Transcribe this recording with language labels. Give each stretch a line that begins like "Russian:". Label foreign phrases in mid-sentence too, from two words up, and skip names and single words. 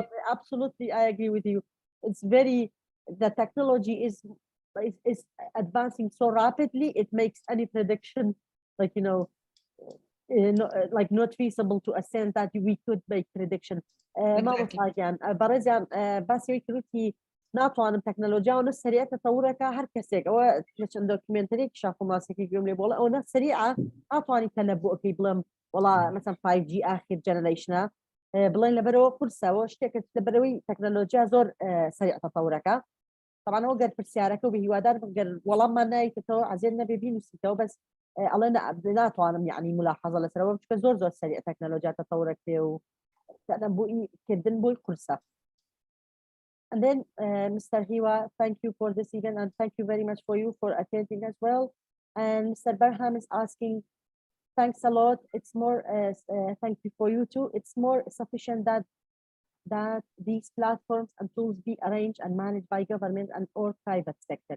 English: But absolutely, I agree with you. It's the technology is advancing so rapidly, it makes any prediction not feasible to ascend that we could make prediction. Basically,
Central Kurdish: ناتوانم تەکنەلۆژیا و سریع تەتەورەکە هەر کەسێک ئەوە چەند دۆکیومنتەرێکی شاف و ماسێکی گوێم لێ بۆڵە ئەوە سریعە ناتوانانی تەلەبووەکەی بڵێم وڵا مثلا 5G آخر جەنەرەیشنە بڵێن لەبەرەوە قورسەوە شتێکە لەبەرەوەی تەکنەلۆژیا زۆر سریع تەتەورەکە طبعا ئەوە گەر پرسیارەکە و بە هیوادار گەر وەڵاممان نایکەوە عەزێر نەبێ بینووسیتەوە بەس ئەڵێ ناتوانم یعنی ملاحەزە لەسەرەوە بچکە زۆر سریع تەکنەلۆژیا تەتەورەکرێ و بووی کردن بۆی قورسە.
English: And then, Mr. Hiwa, thank you for this event, and thank you very much for attending as well. And Mr. Barham is asking, thanks a lot. It's more, thank you for you too. It's more sufficient that these platforms and tools be arranged and managed by government and or private sector.